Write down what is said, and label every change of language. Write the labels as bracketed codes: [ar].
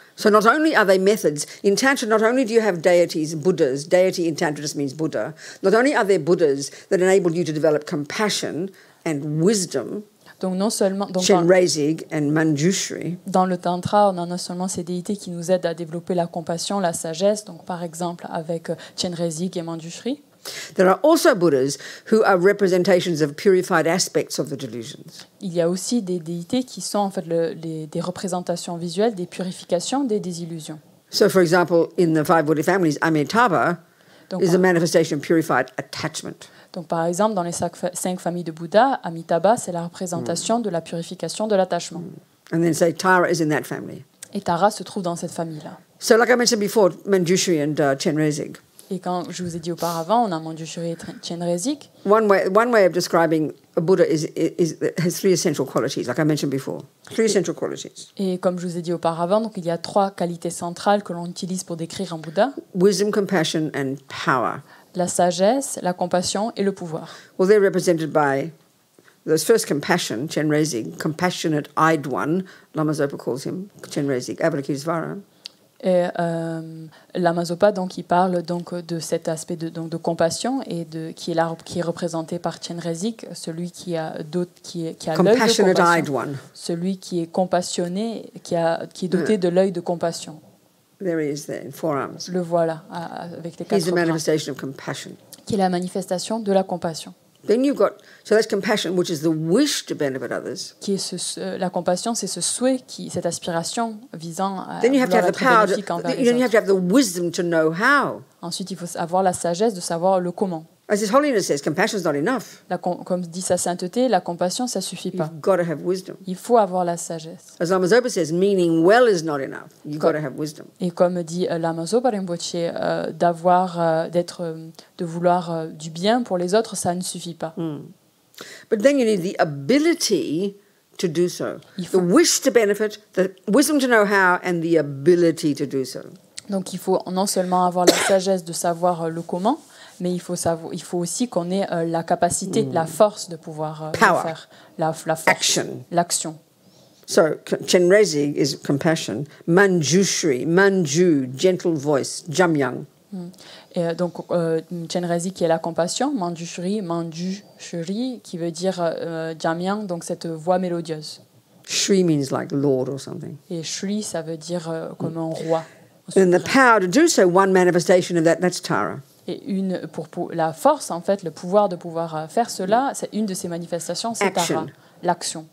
[en] So not only are they methods, in Tantra not only do you have deities, Buddhas, deity in Tantra just means Buddha, not only are there Buddhas that enable you to develop compassion and wisdom. [fr] Donc non seulement [en] Chenrezig and Manjushri. [fr] Dans le tantra, on a non seulement ces déités qui nous aident à développer la compassion, la sagesse, donc par exemple avec Chenrezig et Manjushri. [en] There are also Buddhas who are representations of purified aspects of the delusions. [fr] Il y a aussi des déités qui sont en fait des représentations visuelles des purifications des désillusions. [en] So, for example, in the five Buddha families, Amitabha is a manifestation of purified attachment. [fr] Donc, par exemple, dans les cinq familles de Bouddha, Amitabha, c'est la représentation de la purification de l'attachement. [en] And then say Tara is in that family. [fr] Et Tara se trouve dans cette famille-là. [en] So, like I mentioned before, Manjushri and Chenrezig. [fr] Et quand je vous ai dit auparavant, on a Manjushri et Chenrezig. [en] One way of describing a Buddha has three essential qualities, like I mentioned before. Three essential qualities. [fr] Et comme je vous ai dit auparavant, donc il y a trois qualités centrales que l'on utilise pour décrire un Bouddha. [en] Wisdom, compassion, and power. [fr] La sagesse, la compassion et le pouvoir. [en] Well, they're represented by those first compassion, Chenrezig, compassionate-eyed one, Lama Zopa calls him, Chenrezig, Avalokitesvara. [fr] Et Lama Zopa, donc, il parle donc de cet aspect de compassion et qui est représenté par Chenrezig, celui qui a l'œil de compassion, celui qui est compassionné, qui est doté de l'œil de compassion. [en] There he is there in four arms. [fr] Le voilà avec les quatre [en] He's the manifestation of compassion. [fr] Qui est la manifestation de la compassion. [en] Then you've got, so that's compassion, which is the wish to benefit others. [fr] Qui est la compassion, c'est ce souhait, cette aspiration visant à [en] then you have to have the power, then you have to have the wisdom to know how. [fr] Ensuite, il faut avoir la sagesse de savoir le comment. [en] As His Holiness says, compassion is not enough. [fr] Comme dit sa sainteté, la compassion, ça suffit pas. [en] You've got to have wisdom. [fr] Il faut avoir la sagesse. [en] As Lama Zopa says, meaning well is not enough. You've got to have wisdom. [fr] Et comme dit Lama Zopa Rinpoche, de vouloir du bien pour les autres, ça ne suffit pas. [en] But then you need the ability to do so. The wish to benefit, the wisdom to know how, and the ability to do so. [fr] Donc il faut non seulement avoir la sagesse de savoir le comment, mais il faut aussi qu'on ait la capacité, la force de pouvoir le faire. La force, l'action. [en] So, Chenrezig is compassion. Manjushri, Manju, gentle voice, Jamyang. [fr] Et donc, Chenrezig qui est la compassion, Manjushri, qui veut dire Jamyang, donc cette voix mélodieuse. [en] Shri means like Lord or something. [fr] Et Shri, ça veut dire comme un roi. [en] And the power to do so, one manifestation of that's Tara. [fr] Et pour la force, en fait, le pouvoir de pouvoir faire cela, c'est une de ces manifestations, c'est Tara, l'action.